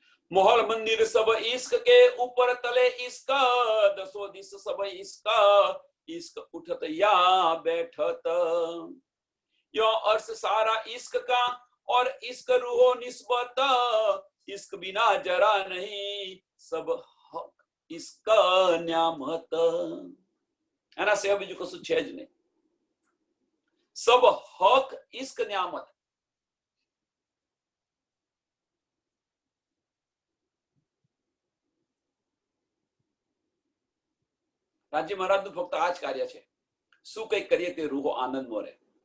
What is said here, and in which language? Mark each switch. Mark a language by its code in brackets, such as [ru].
[hi] મોહલ મંદિર સબ ઈશ્ક કે, ઉપર તલે ઈશ્ક, દસો દિશ સબ ઈશ્ક, इश्क उठत या बैठत. यो अर्थ सारा इश्क का और इश्क रूहो निस्बत, इश्क बिना जरा नहीं सब हक इश्क न्यामत. [gu] एना सिवाय बीजું કશું છે જ નહીં. [hi] सब हक इश्क न्यामत. [gu] રાજ્ય મહારાજનું ફક્ત આ જ કાર્ય છે. શું કઈ કરીએ કે રૂહો આનંદમાં રહે.